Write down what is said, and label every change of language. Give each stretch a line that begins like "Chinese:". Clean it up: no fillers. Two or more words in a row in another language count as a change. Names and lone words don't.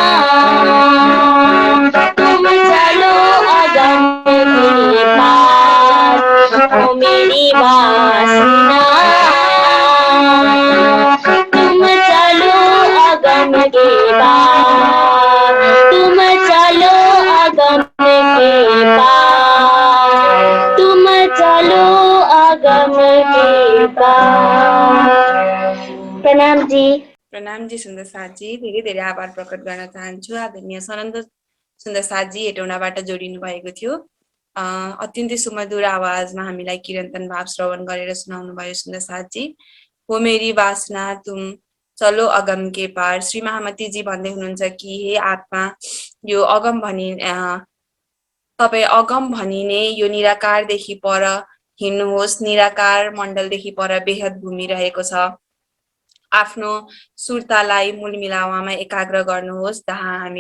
Hindi: तुम चलो अगम के पार हो मेरी वासना तुम चलो अगम के पार तुम चलो अगम के पार तुम चलो अगम के पार प्रणाम जी
Nepali: प्रणामजी सुन्दर साथजी धेरै धेरै आभार प्रकट गर्न चाहन्छु आदरणीय सनन्द सुन्दर साथजी हेटौँडाबाट जोडिनु भएको थियो अत्यन्तै सुमधुर आवाजमा हामीलाई किरन्तन भाव श्रवण गरेर सुनाउनु भयो सुन्दर साथजी
Hindi: हो मेरी वासना तुम चलो अगम के पार
Nepali: श्री महामती जी भन्दै हुनुहुन्छ कि हे आत्मा यो अगम भनि तपाईँ अगम भनिने यो निराकारदेखि पर हिँड्नुहोस् निराकार मण्डलदेखि पर बेहद भूमि रहेको छ आफ्नो सुरतालाई मूल मिलावामा एकाग्र गर्नुहोस् जहाँ